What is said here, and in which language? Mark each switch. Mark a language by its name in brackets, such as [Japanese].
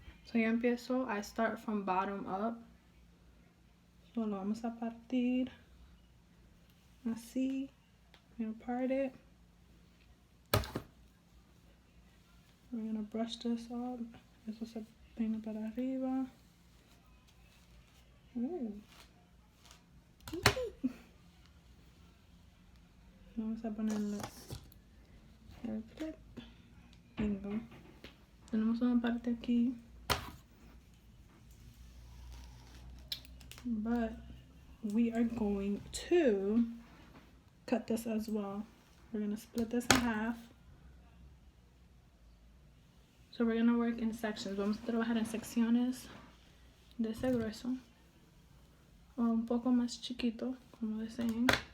[English] So [Spanish] yo empiezo, [English] I start from bottom up. So [Spanish] lo vamos a partir así. [English] I'm gonna part it. We're gonna brush this up. [Spanish] Eso se peina para arriba. Vamos a ponerle el clip. Bingo. Tenemos una parte aquí. [English] But we are going to cut this as well. We're gonna split this in half. So we're gonna work in sections. [Spanish] Vamos a trabajar en secciones de ese grueso o un poco más chiquito, como deseen.